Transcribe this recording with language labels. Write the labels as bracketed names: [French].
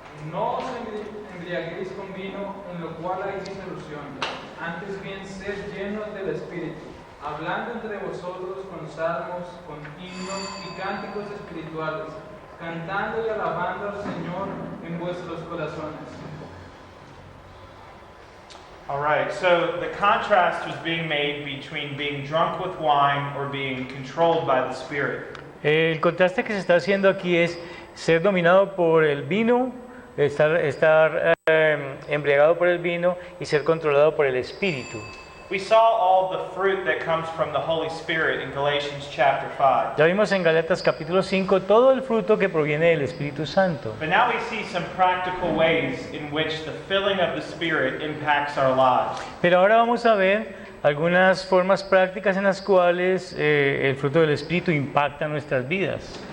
[Spanish] No os embriaguéis con vino, en lo cual hay disolución, antes bien sed llenos del Espíritu, hablando entre vosotros con salmos, con himnos y cánticos espirituales, cantando y alabando al Señor en vuestros corazones. [English] All right, so the contrast was being made between being drunk with wine or being controlled by the Spirit. [Spanish] El contraste que se está haciendo aquí es ser dominado por el vino, estar embriagado por el vino y ser controlado por el Espíritu. [English] We saw all the fruit that comes from the Holy Spirit in Galatians chapter 5. [Spanish] Ya vimos en Gálatas capítulo 5 todo el fruto que proviene del Espíritu Santo. [English] But now we see some practical ways in which the filling of the Spirit impacts our lives. [Spanish] Pero ahora vamos a ver algunas formas prácticas en las cuales el fruto del Espíritu impacta nuestras vidas.